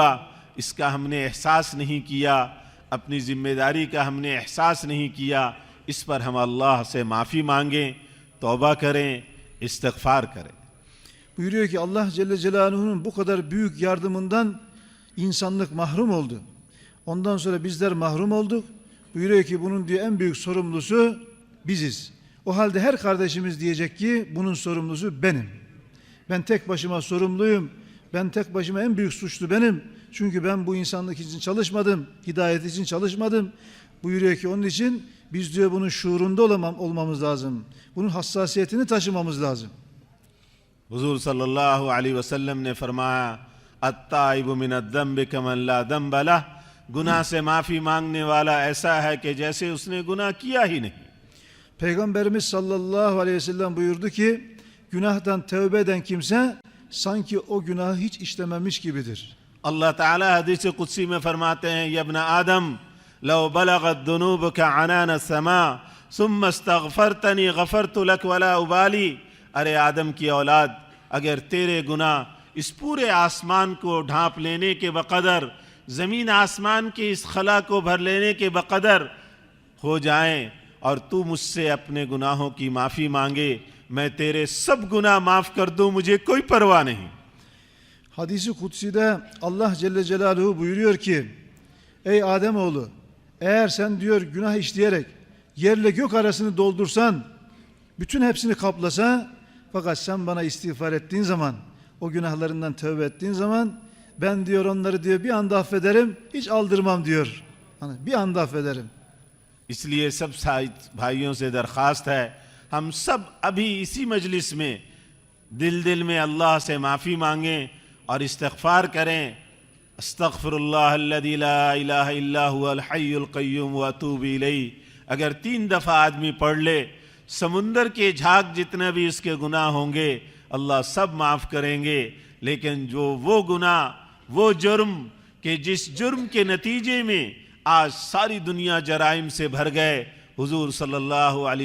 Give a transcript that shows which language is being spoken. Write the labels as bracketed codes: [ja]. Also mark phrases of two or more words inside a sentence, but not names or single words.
[ur] اس کا ہم نے احساس نہیں کیا، اپنی ذمہ داری کا ہم نے احساس نہیں کیا. اس پر ہم اللہ سے معافی مانگیں، توبہ کریں، استغفار کریں. [tr] Buyuruyor ki [ar] الله جل جلاله [tr] bu kadar büyük yardımından insanlık mahrum oldu. Ondan sonra bizler mahrum olduk. Buyuruyor ki bunun diyor en büyük sorumlusu biziz. O halde her kardeşimiz diyecek ki bunun sorumlusu benim. Ben tek başıma sorumluyum. Ben tek başıma en büyük suçlu benim. Çünkü ben bu insanlık için çalışmadım. Hidayet için çalışmadım. Buyuruyor ki onun için biz diyor bunun şuurunda olmamız lazım. Bunun hassasiyetini taşımamız lazım. [ur] हुज़ूर [ar] صلی اللہ علیہ وسلم [ur] نے فرمایا, [ar] التائب من الذنب كمن لا ذنب له, [ur] گناہ سے معافی مانگنے والا ایسا ہے کہ جیسے اس نے گناہ کیا ہی نہیں. [tr] Peygamberimiz [ar] صلى الله عليه وسلم [tr] buyurdu ki günahtan tövbe eden kimse sanki o günahı hiç işlememiş gibidir. [ur] اللہ تعالیٰ حدیث قدسی میں فرماتے ہیں, [ar] يا ابن آدم لو بلغت ذنوبك عنان السماء ثم استغفرتني غفرت لك ولا أبالي. [ur] ارے آدم کی اولاد، اگر تیرے گناہ اس پورے آسمان کو ڈھانپ لینے کے بقدر، زمین آسمان کے اس خلا کو بھر لینے کے بقدر ہو جائیں اور تو مجھ سے اپنے گناہوں کی معافی مانگے، میں تیرے سب گناہ معاف کر دوں، مجھے کوئی پرواہ نہیں. [tr] Hadis-i kutside [ar] الله جل جلاله [tr] buyuruyor ki ey Ademoğlu, eğer sen diyor günah işleyerek yerle gök arasını doldursan, bütün hepsini kaplasa, fakat sen bana istiğfar ettiğin zaman, o günahlarından tövbe ettiğin zaman ben diyor onları diyor bir anda affederim, hiç aldırmam diyor. Hani bir anda affederim. [ur] اس لیے سب بھائیوں سے درخواست ہے، ہم سب ابھی اسی مجلس میں دل دل میں اللہ سے معافی مانگیں اور استغفار کریں. [ar] أستغفر الله الذي لا إله إلا هو الحي القيوم وأتوب إليه [ur] اگر 3 دفعہ آدمی پڑھ لے، سمندر کے جھاگ جتنے بھی اس کے گناہ ہوں گے اللہ سب معاف کریں گے. لیکن جو وہ گناہ، وہ جرم کہ جس جرم کے نتیجے میں آج ساری دنیا جرائم سے بھر گئے، حضور [ar] صلی اللہ علیہ